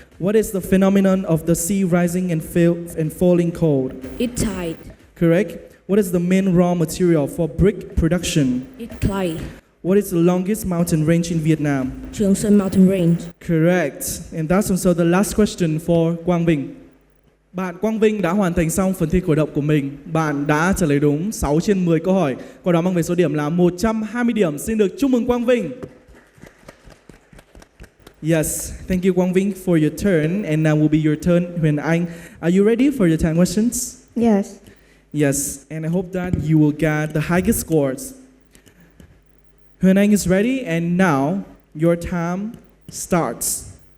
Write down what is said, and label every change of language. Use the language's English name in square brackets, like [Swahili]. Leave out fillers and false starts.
[English] What is the phenomenon of the sea rising and falling cold? It tide. Correct. What is the main raw material for brick production? It clay. What is the longest mountain range in Vietnam? Trường Sơn Mountain Range. Correct. And that's also the last question for Quang Vinh. [Vietnamese] Bạn Quang Vinh đã hoàn thành xong phần thi khởi động của mình. Bạn đã trả lời đúng 6 trên 10 câu hỏi. Qua đó mang về số điểm là 120 điểm. Xin được chúc mừng Quang Vinh. [English] Yes, thank you Quang Vinh for your turn. And now will be your turn, Huyền Anh. Are you ready for your 10 questions? Yes. Yes, and I hope that you will get the highest scores. Huyền Anh is ready, and now your time starts.